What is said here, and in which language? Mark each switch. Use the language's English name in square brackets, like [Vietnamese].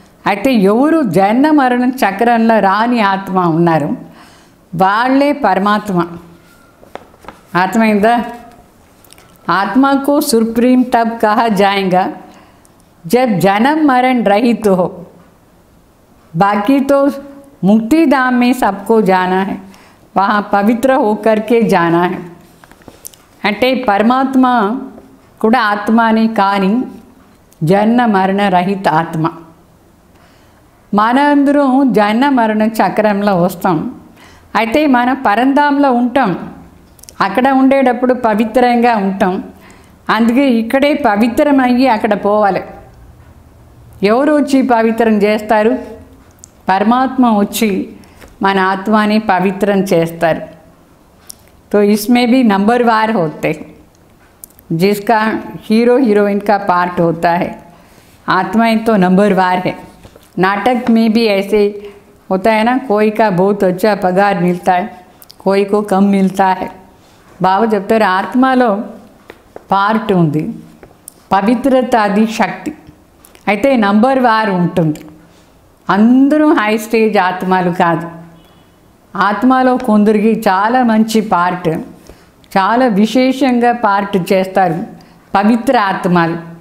[Telugu] అయితే ఎవరు జన్మ మరణ చక్రంలో రాని ఆత్మ ఉన్నారు వాళ్ళే పరమాత్మ. అర్థమైందా? [Hindi] ఆత్మకు सुप्रीम तब कहा जाएगा जब जन्म मरण रहित हो, बाकी तो मुक्ति धाम में सबको जाना है, वहाँ पवित्र होकर के जाना है. [Telugu] అంటే పరమాత్మ కూడా ఆత్మని, కానీ జన్మ మరణ రహిత ఆత్మ. మనందరం జన్మ మరణ చక్రంలో వస్తాం. అయితే మన పరంధాంలో ఉంటాం, అక్కడ ఉండేటప్పుడు పవిత్రంగా ఉంటాం. అందుకే ఇక్కడే పవిత్రమయ్యి అక్కడ పోవాలి. ఎవరు వచ్చి పవిత్రం చేస్తారు? పరమాత్మ వచ్చి మన ఆత్మని పవిత్రం చేస్తారు. [Hindi] तो इसमें भी नंबरवार होते, जिसका हीरो हीरोइन का पार्ट होता है. आत्माएं तो नंबरवार है. नाटक में भी ऐसे होता है ना, कोई का बहुत अच्छा पगार मिलता है, कोई को कम मिलता है. [Telugu] బాబు చెప్తారు ఆత్మలో పార్ట్ ఉంది, పవిత్రత అది శక్తి. అయితే నంబర్ వార్ ఉంటుంది. అందరూ హై స్టేజ్ ఆత్మలు కాదు. ఆత్మలో కొందరికి చాలా మంచి పార్ట్, చాలా విశేషంగా పార్ట్ చేస్తారు పవిత్ర ఆత్మలు.